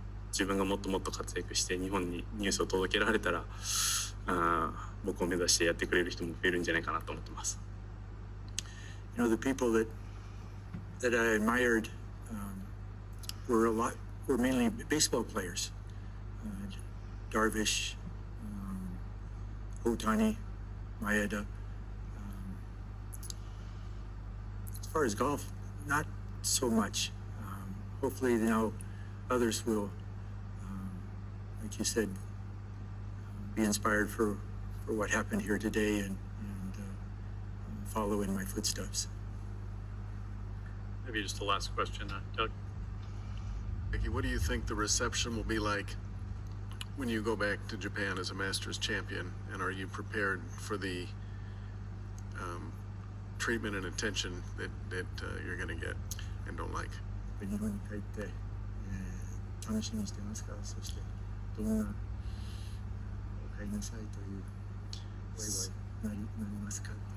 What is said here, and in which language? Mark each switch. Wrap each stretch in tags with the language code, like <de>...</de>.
<ja>自分がもっともっと活躍して日本にニュースを届けられたら、僕を目指してやってくれる人も増えるんじゃないかなと思ってます。</ja> <en>You know, the people that I admired were mainly baseball players. Darvish, Otani, Maeda. As far as golf, not so much. Hopefully, others will, like you said, be inspired for what happened here today and follow in my footsteps. Maybe just the last question, Doug. Vicky, what do you think the reception will be like when you go back to Japan as a Masters champion? And are you prepared for the treatment and attention that you're going to get and don't like?</en> <ja>日本に帰って、楽しみにしてますか？そしてどんなお帰りなさいというお祝いになりますか？</ja>